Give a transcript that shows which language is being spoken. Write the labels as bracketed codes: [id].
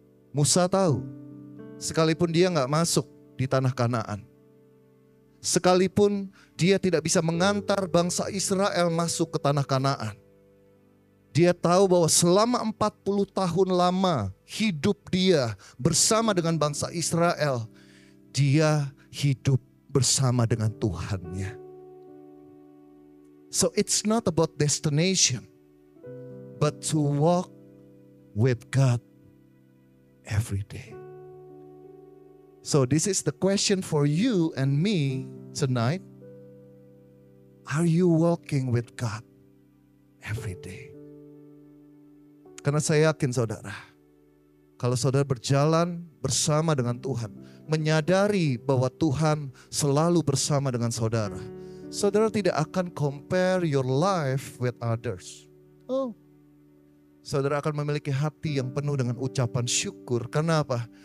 [id] Musa tahu, sekalipun dia gak masuk di tanah Kanaan, sekalipun dia tidak bisa mengantar bangsa Israel masuk ke tanah Kanaan, dia tahu bahwa selama 40 tahun lama hidup dia bersama dengan bangsa Israel, dia hidup bersama dengan Tuhannya. [en] So it's not about destination, but to walk with God every day. So this is the question for you and me tonight. Are you walking with God every day? [id] Karena saya yakin saudara, kalau saudara berjalan bersama dengan Tuhan, menyadari bahwa Tuhan selalu bersama dengan saudara, saudara tidak akan [en] compare your life with others. [id] Oh, saudara akan memiliki hati yang penuh dengan ucapan syukur. Karena apa?